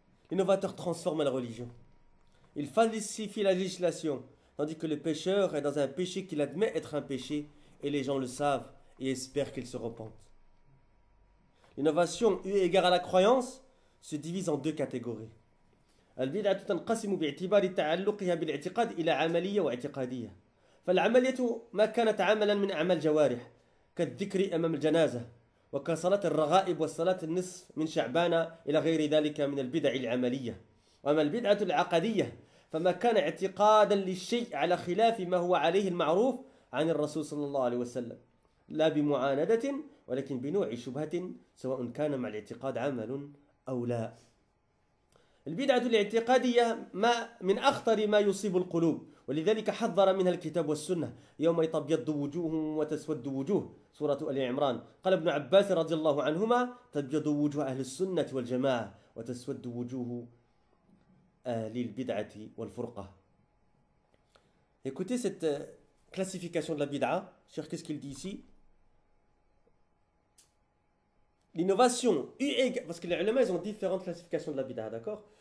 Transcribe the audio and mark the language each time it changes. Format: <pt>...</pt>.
<fr>L'innovateur transforme la religion. Il falsifie la législation, tandis que le pécheur est dans un péché qu'il admet être un péché, et les gens le savent et espèrent qu'il se repente. L'innovation eu égard à la croyance se divise en deux catégories.</fr> <ar>البدعة تنقسم باعتبار تعلقها بالاعتقاد إلى عملية واعتقادية. فالعملية ما كانت عملا من أعمال الجوارح كالذكر أمام الجنازة وكصلاة الرغائب والصلاة النصف من شعبان إلى غير ذلك من البدع العملية. وأما البدعة العقدية فما كان اعتقادا للشيء على خلاف ما هو عليه المعروف عن الرسول صلى الله عليه وسلم لا بمعاندة ولكن بنوع شبهة سواء كان مع الاعتقاد عمل أو لا. البدعة الاعتقادية ما من أخطر ما يصيب القلوب، ولذلك حذر منها الكتاب والسنة. يوم تبيض وجوه وتسود وجوه، سورة آل عمران. قال ابن عباس رضي الله عنهما: تبيض وجوه أهل السنة والجماعة وتسود وجوه أهل البدعة والفرقة.</ar> <fr>Écoutez cette classification de la bid'a. Cher, qu'est-ce qu'il dit ici? L'innovation, parce que les ulama, ils ont différentes classifications de la bid'a, d'accord?</fr>